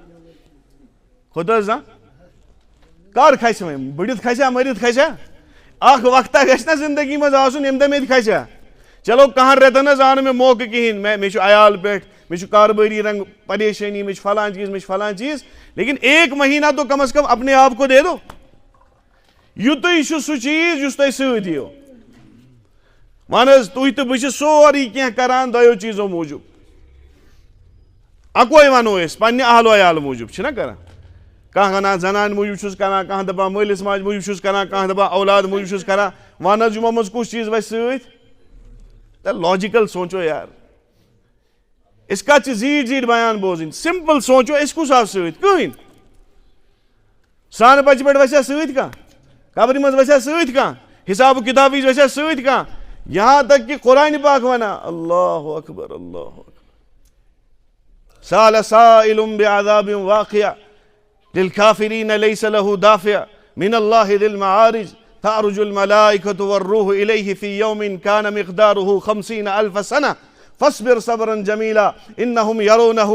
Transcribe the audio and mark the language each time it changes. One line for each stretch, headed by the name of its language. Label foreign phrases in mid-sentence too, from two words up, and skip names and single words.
Kashmiri: کر کھسہ وۄنۍ بٔڑِتھ کھسیا مٔرِتھ کھسیا اکھ وقتہ گژھِ نا زندگی مز آسُن ییٚمہِ دۄہ مےٚ تہِ کھسیا
Urdu: چلو کہاں
Kashmiri: رٮ۪تن حظ آو نہٕ مےٚ موقعہٕ کِہیٖنۍ مےٚ چھُ عیال پٮ۪ٹھ مےٚ چھُ کاربٲری رنگ پریشٲنی مےٚ چھُ فلان چیٖز مےٚ چھُ فلان چیٖز
Urdu: لیکن ایک مہینہ تو کم از کم اپنے آپ کو دے دو
Kashmiri: یُتُے چھُ سُہ چیٖز یُس تۄہہِ سۭتۍ یِیو ون حظ تُہۍ تہٕ بہٕ چھِ سورُے کینٛہہ کران دۄیو چیٖزو موٗجوٗب اکوے ونو أسۍ پننہِ اہلو عیال موٗجوٗب چھِنا کران کانٛہہ ونان زنانہِ موٗجوٗب چھُس کران کانٛہہ دپان مٲلِس ماجہِ موٗجوٗب چھُس کران کانٛہہ دپان اولاد موٗجوٗب چھُس کران ون حظ یِمو منٛز کُس چیٖز وَسہِ سۭتۍ لاجِکل سونٛچو یار أسۍ کتھ چھِ زیٖٹھۍ زیٖٹھۍ بیان بوزٕنۍ سمپل سونٛچو أسۍ کُس آو سۭتۍ کٕہٕنۍ سانہٕ بچہِ پٮ۪ٹھ وسیا سۭتۍ کانٛہہ قبرِ منٛز وسیا سۭتۍ کانٛہہ حساب و کتاب وِزِ وسیا سۭتۍ کانٛہہ
Urdu: یہاں تک کہ
Kashmiri: قرآن پاک ونان
Arabic: اللہ اکبر اللہ اکبر سأل سائل بعذاب واقع للكافرين ليس له دافع من الله ذي المعارج تعرج الملائكة والروح إليه في يوم كان مقداره 50,000 سنة فاصبر صبرا جميلا إنهم يرونه